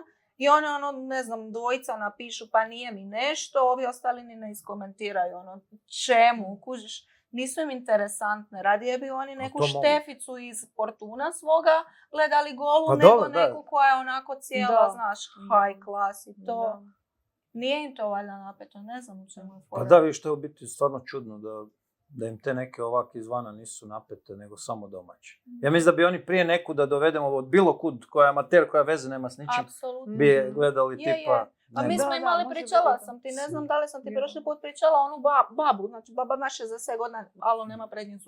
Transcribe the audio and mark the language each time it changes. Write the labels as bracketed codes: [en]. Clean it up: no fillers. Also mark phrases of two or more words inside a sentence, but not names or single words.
[hr] I one, ne znam, dvojica napišu pa nije mi nešto, ovi ostali ni ne iskomentiraju, čemu, kužiš, nisu im interesantne. Radije bi oni neku šteficu iz Portuna svoga gledali golu, pa nego dobro, neku koja je onako cijela, znaš, [en] high class [hr] i to. Nije im to valjda napeto, ne znam u čemu je fora. Pa da, viš, to je u biti stvarno čudno da im te neke ovak izvana nisu napete, nego samo domaće. Ja mislim da bi oni prije neku da dovedemo od bilo kud, koja je amater, koja veze nema s ničim, bi je gledali tipa... A mi smo imali, pričala sam ti, ne znam da li sam ti prošli put pričala onu babu, znači baba ima 60 godina, alo nema prednji zub.